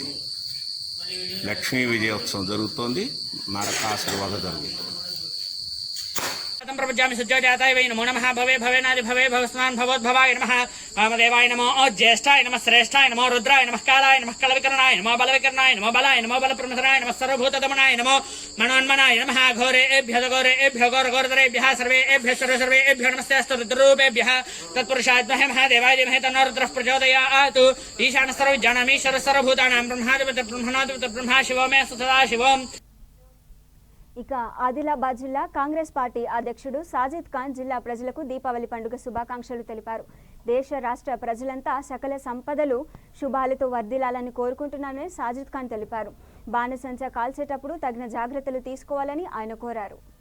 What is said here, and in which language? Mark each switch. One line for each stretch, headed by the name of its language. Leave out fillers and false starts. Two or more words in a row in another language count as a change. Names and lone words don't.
Telugu: లక్ష్మీ విజయోత్సవం జరుగుతోంది. నరకాసుర వధ జరుగుతుంది.
Sanskrit: प्रपज्यामि सुज्योजाताय वै नमो नमः भवे भवेनादि भवे भवस्मान् भवोद्भवाय नमः वामदेवाय नमो ज्येष्ठाय नमः श्रेष्ठाय नमो रुद्राय नमः कालाय नमः कलविकरणाय नमो बलविकरणाय नमो बलाय नमो बलप्रमथनाय नमः सर्वभूतदमनाय नमो मनोन्मनाय नमः घोरेभ्यो घोरघोरतरेभ्यः सर्वेभ्यो नमस्तेऽस्तु रुद्ररूपेभ्यः तत्पुरुषाय महादेवाय धीमहि तन्नो रुद्रः प्रचोदयात् ईशानः सर्वविज्ञानमीश्वरः सर्वभूतानां ब्रह्माधिपतिः ब्रह्मा शिवो मे सदा शिवम्.
Telugu: ఇక ఆదిలాబాద్ జిల్లా కాంగ్రెస్ పార్టీ అధ్యక్షుడు సాజిద్ ఖాన్ జిల్లా ప్రజలకు దీపావళి పండుగ శుభాకాంక్షలు తెలిపారు. దేశ రాష్ట్ర ప్రజలంతా సకల సంపదలు శుభాలతో వర్ధిల్లాలని కోరుకుంటున్నానని సాజిద్ ఖాన్ తెలిపారు. బాణసంచ కాల్చేటప్పుడు తగిన జాగ్రత్తలు తీసుకోవాలని ఆయన కోరారు.